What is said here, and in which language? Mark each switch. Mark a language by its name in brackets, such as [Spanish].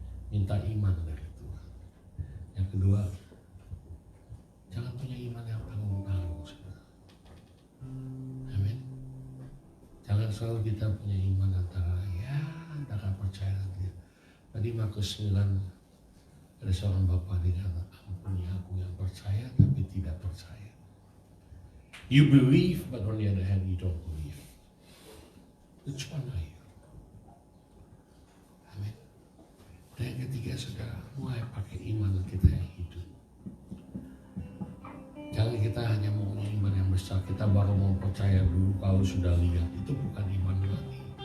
[Indonesian] Minta iman dari Tuhan. Yang kedua, jangan punya iman yang tanggung-tanggung, saudara. Amin. Jangan selalu kita punya iman antara percaya dia. Tadi Markus 9 ada seorang bapak dia kata, ampuni aku yang percaya tapi tidak percaya. [English] You believe but on the other hand you don't believe. Which one are you? [Indonesian] Amin. Dan yang ketiga, saudara, mulai pakai iman kita yang hidup. Jangan kita hanya mau iman yang besar, kita baru mau percaya dulu kalau sudah lihat. Itu bukan iman lagi.